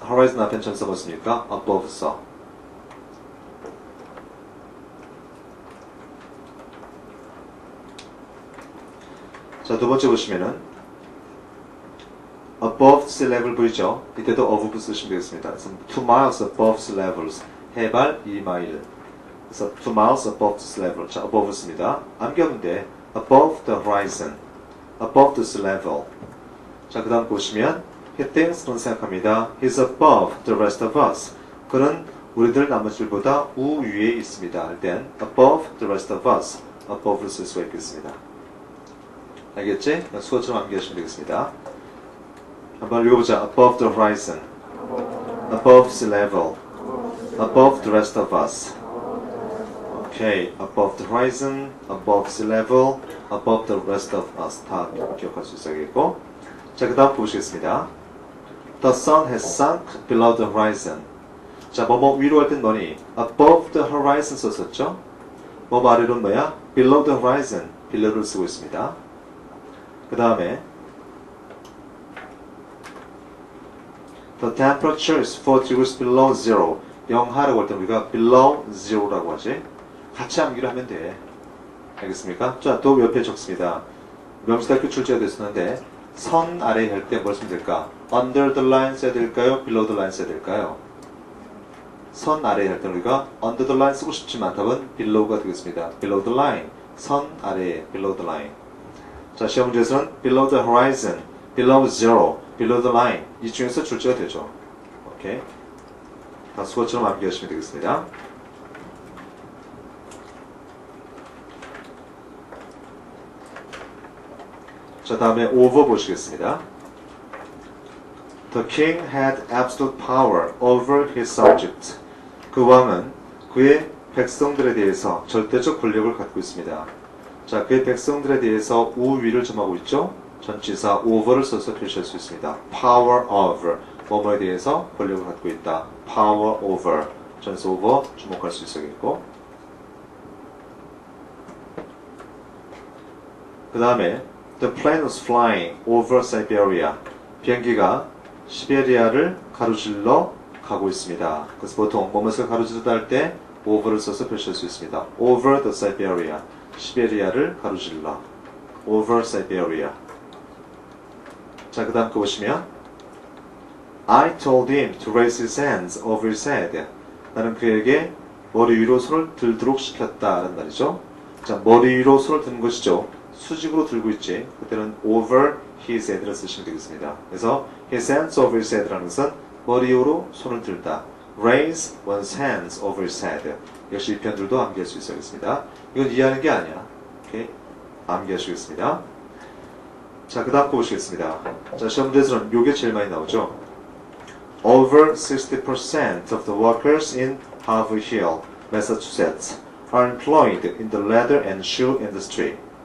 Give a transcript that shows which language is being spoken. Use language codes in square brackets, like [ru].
[ko] horizon 앞엔 전사 뭐습니까? above 써. 자, 두 번째 보시면은 above sea level 보이죠? 이때도 above 쓰시면 되겠습니다. [en] 2 miles above sea levels. [ko] 해발 2마일. [en] 그래서 2 miles above sea level. [ko] 자, above 씁니다. 암기하면 돼. above the horizon. [en] above the sea level. [ko] 자, 그 다음 보시면 he thinks 그런 생각합니다. [en] He's above the rest of us. [ko] 그는 우리들 나머지들보다 우위에 있습니다. 할 땐 [en] above the rest of us. [ko] above를 쓸 수가 있겠습니다. 알겠지? 수어처럼 암기하시면 되겠습니다. 한번 읽어보자. [en] above the horizon. above sea level. above the rest of us. Okay, above the horizon, above sea level, above the rest of us. [ko] 다 기억할 수 있어야겠고. 자, 그 다음 보시겠습니다. [en] The sun has sunk below the horizon. [ko] 자, 뭐뭐 위로 할 땐 뭐니? above the horizon 썼었죠? 뭐뭐 아래로는 뭐야? below the horizon. below를 쓰고 있습니다. [en] 그 다음에 The temperature is 4 degrees below zero. [ko] 영하라고 할 때 우리가 below zero라고 하지. 같이 암기를 하면 돼. 알겠습니까? 자, 또 옆에 적습니다. 명시대학교 출제가 됐었는데 선 아래 할 때 뭘 쓰면 될까? [en] Under the line [ko] 써야 될까요? [en] Below the line 써야 될까요? [ko] 선 아래 할 때 우리가 Under the line 쓰고 싶지만 답은 Below가 되겠습니다. [en] Below the line. [ko] 선 아래에 [en] Below the line. 자, 시험 문제에서는 Below the horizon, Below zero, Below the line 이 중에서 출제가 되죠. [ko] 오케이. 다 수거처럼 암기하시면 되겠습니다. 자, 다음에 over 보시겠습니다. [en] The king had absolute power over his subject. [ko] 그 왕은 그의 백성들에 대해서 절대적 권력을 갖고 있습니다. 자, 그의 백성들에 대해서 우위를 점하고 있죠. 전치사 over를 써서 표시할 수 있습니다. power over, 뭐뭐에 대해서 권력을 갖고 있다. power over, 전치 over 주목할 수 있겠고. [en] 그 다음에 The plane was flying over Siberia. [ko] 비행기가 시베리아를 가로질러 가고 있습니다. 그래서 보통 뭐뭐를 가로지르다 할 때 over를 써서 표시할 수 있습니다. [en] over the Siberia. [ko] 시베리아를 가로질러. [en] over Siberia. 자, 그 다음 거 보시면 I told him to raise his hands over his head. [ko] 나는 그에게 머리 위로 손을 들도록 시켰다라는 말이죠. 자, 머리 위로 손을 드는 것이죠. 수직으로 들고 있지. 그때는 over his head를 쓰시면 되겠습니다. 그래서 his hands over his head라는 것은 머리 위로 손을 들다. [en] raise one's hands over his head. [ko] 역시 이 표현들도 암기할 수 있어야겠습니다. 이건 이해하는 게 아니야. 오케이? 암기하시겠습니다. 자, 그 다음 거 보시겠습니다. 자, 시험 문제에서는 요게 제일 많이 나오죠. [en] Over 60% of the workers in Harvard Hill, Massachusetts are employed in the leather and shoe industry.